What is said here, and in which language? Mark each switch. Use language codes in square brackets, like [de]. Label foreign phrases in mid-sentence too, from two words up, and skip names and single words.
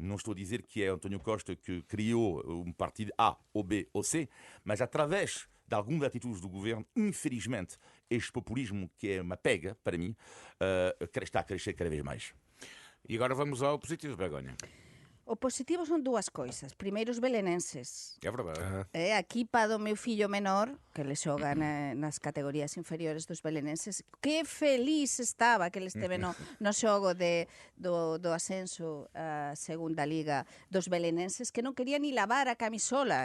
[pt] Não estou a dizer que é António Costa que criou um partido A ou B ou C, mas através de algumas atitudes do governo, infelizmente, este populismo, que é uma pega, para mim, está a crescer cada vez mais. E agora vamos ao positivo, Begónia. [gl] O positivo son dúas coisas. Primeiro, os belenenses. [pt] É verdade. [gl] A equipa do meu fillo menor, que le xoga nas categorías inferiores dos belenenses, que feliz estaba que ele esteve no xogo do ascenso a segunda liga dos belenenses, que non quería ni lavar a camisola.